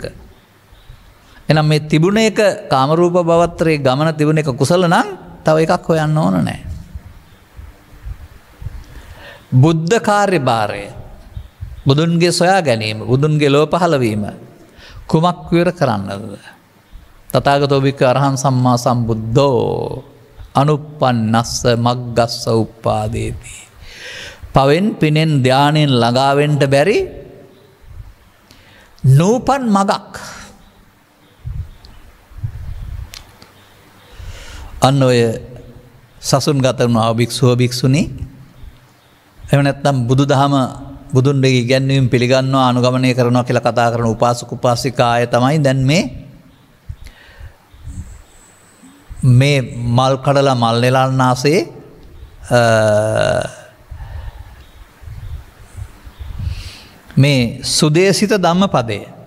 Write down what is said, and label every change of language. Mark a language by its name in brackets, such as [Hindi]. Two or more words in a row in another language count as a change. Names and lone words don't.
[Sinhala] එහෙනම් මේ තිබුණ එක කාම රූප භවත්‍රයේ ගමන තිබුණ එක කුසල නම් තව එකක් හොයන්න ඕන නැහැ. බුද්ධ කාර්යභාරය බුදුන්ගේ සොයා ගැනීම බුදුන්ගේ ලෝ පහළ වීම කුමක් විවර කරන්නද? [Pali] තථාගතෝ භික්ඛු අරහං සම්මා සම්බුද්ධෝ අනුප්පන්නස්ස මග්ගස්ස උප්පාදේති. [Sinhala] පවෙන් පිනෙන් ධානයෙන් ළඟා වෙන්න බැරි නූපන් මගක්. අන්න ඔය සසුන් ගත වුණා භික්ෂුව භික්ෂුණී එහෙම නැත්නම් බුදුදහම බුදුන්ගේ ඉගැන්වීම් පිළිගන්නවා අනුගමනය කරනවා කියලා කතා කරන උපාසක උපාසිකා අය තමයි දැන් මේ මල් කඩලා මල් නෙලන්නාසේ මේ සුදේශිත ධම්මපදය.